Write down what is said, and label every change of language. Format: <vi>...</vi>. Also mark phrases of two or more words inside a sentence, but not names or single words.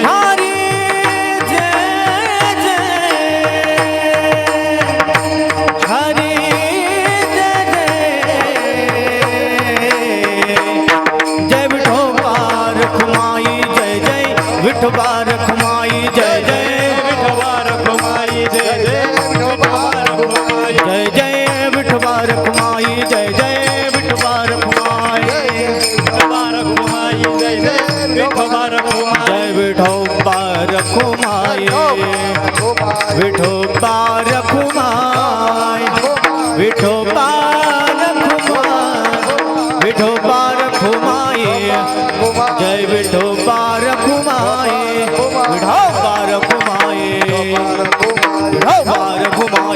<mr>हरी जय जय हरी जय जय. जय विठोबा रखुमाई, जय जय विठोबा रखुमाई, जय जय विठोबा रखुमाई, जय जय विठोबा रखुमाई, जय जय विठोबा रखुमाई, जय जय विठोबा रखुमाई, विठोबा रखुमाई, जय जय विठोबा रखुमाई, जय विठोबा रखुमाई, विठोबा रखुमाई, विठोबा रखुमाई, विठोबा रखुमाई, जय विठोबा रखुमाई, विठोबा रखुमाई, विठोबा रखुमाई.</mr>